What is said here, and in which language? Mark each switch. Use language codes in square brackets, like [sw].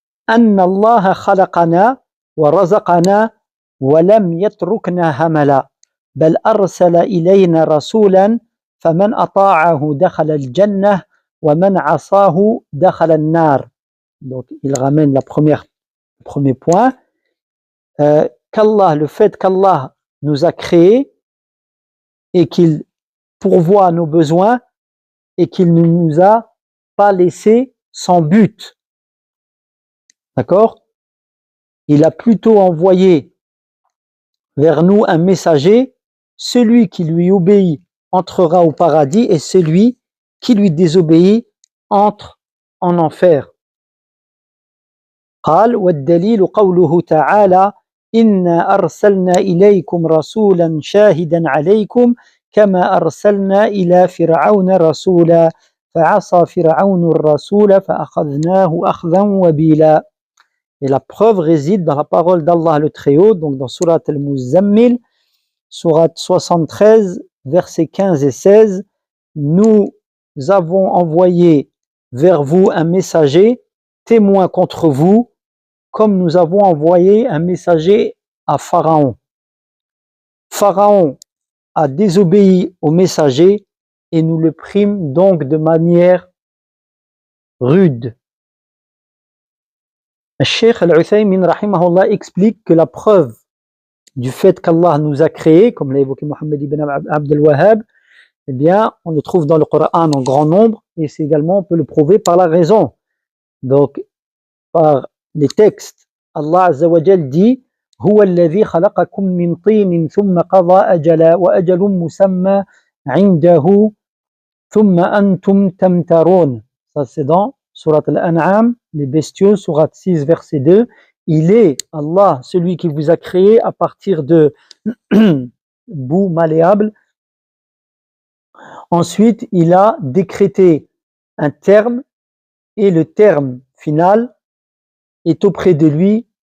[ar] أن الله خلقنا ورزقنا ولم يتركنا هملا بل أرسل إلينا رسولا فمن أطاعه دخل الجنة ومن عصاه دخل النار. [fr] Donc il ramène le premier point, qu'Allah, le fait qu'Allah nous a créés et qu'il pourvoit nos besoins et qu'il ne nous a pas laissé sans but. D'accord? Il a plutôt envoyé vers nous un messager, celui qui lui obéit entrera au paradis et celui qui lui désobéit entre en enfer. [ar] قال والدليل قوله تعالى إنا أرسلنا إليكم رسولا شاهدا عليكم كما أرسلنا إلى فرعون رسولا فعصى فرعون الرسول فأخذناه أخذا وبيلا. [fr] Et la preuve réside dans la parole d'Allah le Très-Haut, donc dans Surat Al-Muzammil, Surat 73, versets 15 et 16, nous avons envoyé vers vous un messager, témoin contre vous, comme nous avons envoyé un messager à Pharaon. Pharaon a désobéi au messager et nous le prîmes donc de manière rude. Cheikh Al-Uthaymin rahimahullah explique que la preuve du fait qu'Allah nous a créés, comme l'a évoqué Muhammad ibn Abdul Wahhab, eh bien, on le trouve dans le Coran en grand nombre, et c'est également, on peut le prouver par la raison. Donc, par les textes, Allah Azza wa Jal dit [ar] هو الذي خلقكم من طين ثم قضى أجلا وأجل مسمى عنده ثم أنتم تمترون. [fr] Ça c'est dans Surat Al-An'am, les bestiaux, Surat 6, verset 2. Il est Allah, celui qui vous a créé à partir de boue malléable. Ensuite, il a décrété un terme et le terme final est auprès de lui.